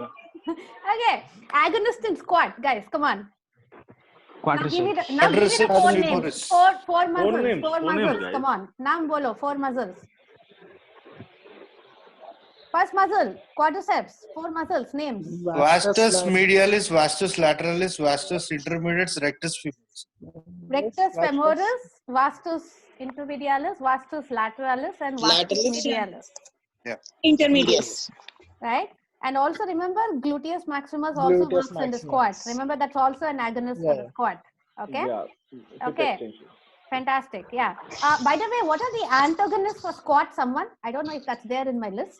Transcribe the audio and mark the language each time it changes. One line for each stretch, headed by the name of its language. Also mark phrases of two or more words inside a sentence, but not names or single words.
English: Okay. Agonist in squat, guys. Come on. Now give me the Quadriceps four names. femoris. Four muscles. names, Four four names, muscles. guys. Come on.
Hindi: नाम बोलो.
English: 4 muscles. First muscle, quadriceps. 4 muscles. Names. Vastus medialis, vastus lateralis, vastus intermedialis, rectus femoris. Rectus femoris, vastus intermedialis, vastus lateralis, and vastus medialis. Intermediate. Right? And also remember, gluteus maximus also Gluteus works in the squat. maximus. Remember, that's also an agonist for the Yeah. squat. Okay? Yeah. Hip Okay. extension. Fantastic. Yeah. By the way, what are the antagonists for squat? Someone? I don't know if that's there in my list.